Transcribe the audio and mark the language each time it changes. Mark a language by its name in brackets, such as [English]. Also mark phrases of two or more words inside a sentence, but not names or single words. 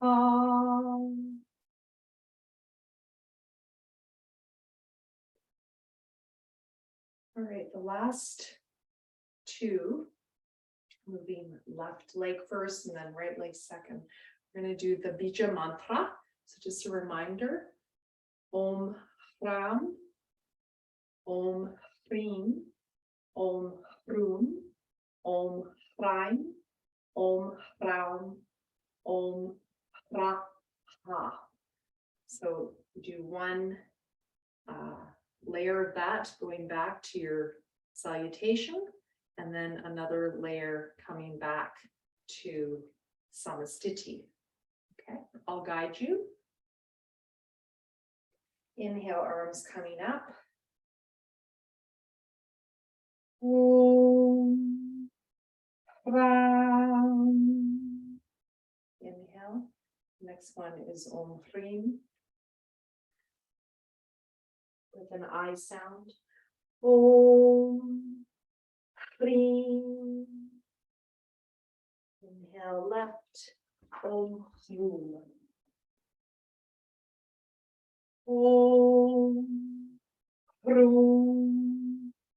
[English] All right, the last two, moving left leg first and then right leg second. We're going to do the [Sanskrit] Bija mantra. [English] So just a reminder, [Sanskrit] Om Ram, Om Hrim, Om Hrum, Om Hraim, Om Hraum, Om Hra. [English] So do one layer of that going back to your salutation, and then another layer coming back to samastiti. Okay, I'll guide you. Inhale, arms coming up. [Sanskrit] Om Ram. [English] Inhale. Next one is [Sanskrit] Om Hrim. [English] With an I sound. [Sanskrit] Om Hrim. [English] Inhale left. [Sanskrit] Om Hrum. Om Hrum.